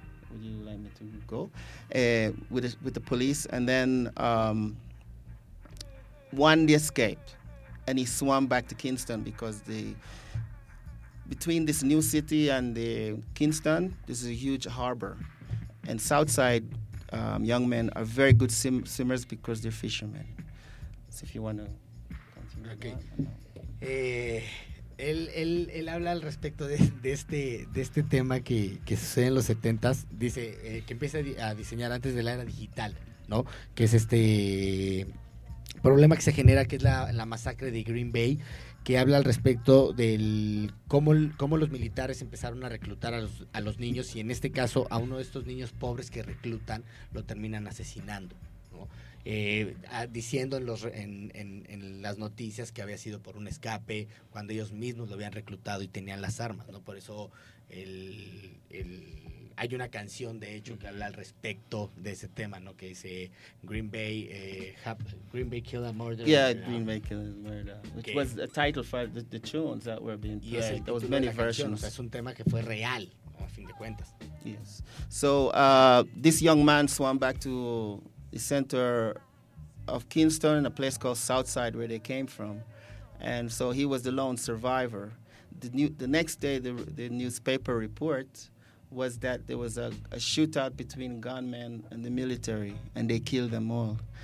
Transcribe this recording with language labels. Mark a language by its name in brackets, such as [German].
[English] Would you like me to go? With the police, and then one escaped, and he swam back to Kingston because between this new city and the Kingston, this is a huge harbor, and Southside young men are very good swimmers because they're fishermen. So if you want to continue. Okay. [Spanish] Él habla al respecto de este tema que sucede en los 70s, dice que empieza a diseñar antes de la era digital, ¿no? Que es este problema que se genera, que es la masacre de Green Bay, que habla al respecto del cómo los militares empezaron a reclutar a los niños, y en este caso a uno de estos niños pobres que reclutan lo terminan asesinando, ¿no? Diciendo en las noticias que había sido por un escape cuando ellos mismos lo habían reclutado y tenían las armas, ¿no? Por eso hay una canción, de hecho, que habla al respecto de ese tema, ¿no? Que dice Green Bay Kill a Murder. [English] Yeah, Green Bay Kill a Murder. Which was a title for the tunes that were being played. Yes, there was many versions. [Spanish] O sea, es un tema que fue real, a fin de cuentas. [English] Yes. So, this young man swam back to the center of Kingston, a place called Southside, where they came from, and so he was the lone survivor. The next day, the newspaper report was that there was a shootout between gunmen and the military, and they killed them all.